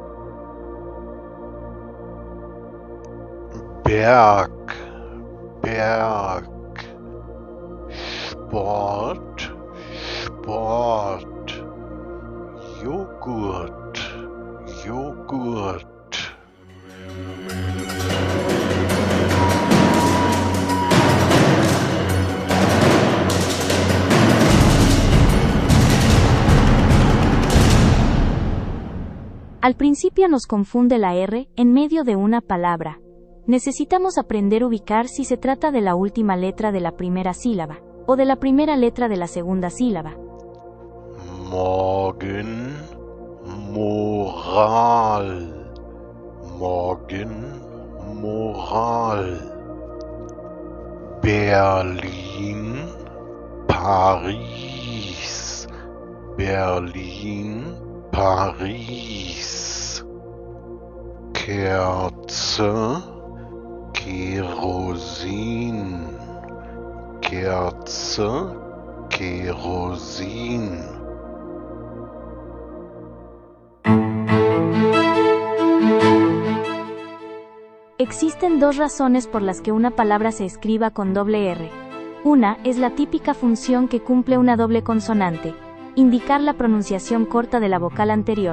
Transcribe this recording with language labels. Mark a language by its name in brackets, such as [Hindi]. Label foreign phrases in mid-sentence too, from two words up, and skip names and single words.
[German] Berg, Berg. Sport, Sport. Joghurt, Joghurt. [Spanish] Al principio nos confunde la R en medio de una palabra. Necesitamos aprender a ubicar si se trata de la última letra de la primera sílaba, o de la primera letra de la segunda sílaba. [German] Morgen, Moral. Morgen, Moral. Berlin, Paris. Berlin, Paris. Kerze, Kerosin. Kerze, Kerosin. [Spanish] Existen dos razones por las que una palabra se escriba con doble R. Una es la típica función que cumple una doble consonante, indicar la pronunciación corta de la vocal anterior.